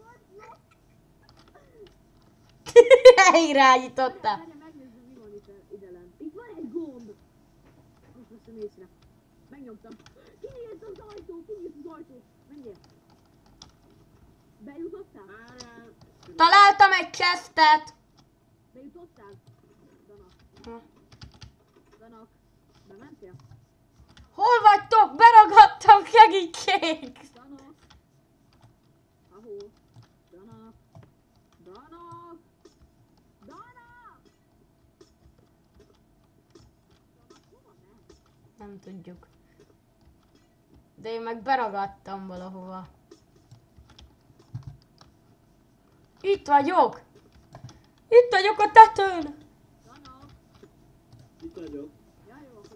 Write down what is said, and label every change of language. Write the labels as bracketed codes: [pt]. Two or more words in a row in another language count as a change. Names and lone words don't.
[hu] Irányította. Várjál, megnézzük, mi van ide lent. Itt van egy gomb. Most veszem észre. Megnyomtam. Kinyílt az ajtó, kinyílt az ajtó. Menjél. Bejutottál? Várjál. Találtam egy chestet! Bejutottál? Danak. Danak. Bementél? Hol vagytok? Beragadtam, segítség! Danak. Ahó. Danak. Danak. Danak. Danak, hova megy? Nem tudjuk. De én meg beragadtam valahova. Itt vagyok! Itt vagyok a tetőn! Danak. Itt vagyok. Ja, jó, akkor